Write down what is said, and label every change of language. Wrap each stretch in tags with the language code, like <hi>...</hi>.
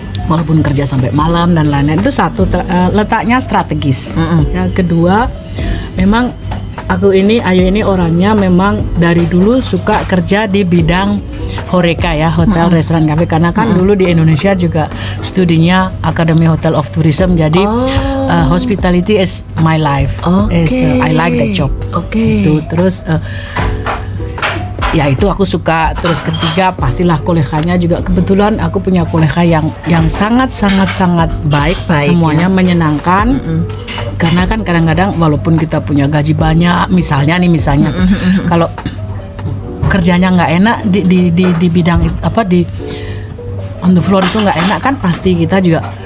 <id>Walaupun kerja sampai malam dan lain-lain, itu satu letaknya strategis. Yang kedua, memang Ayu ini orangnya memang dari dulu suka kerja di bidang Horeca ya, hotel, restoran, kafe. Karena kan dulu di Indonesia juga studinya Academy Hotel of Tourism.</id> <en>Jadi hospitality is my life. I like that job.</en> <id>Itu terus ya itu aku suka. Terus ketiga pastilah koleganya juga, kebetulan aku punya kolega yang sangat baik semuanya ya. Menyenangkan. Karena kan kadang-kadang walaupun kita punya gaji banyak, misalnya kalau kerjanya nggak enak di bidang di</id> <en>on the floor</en> <id>itu nggak enak kan, pasti kita juga</id>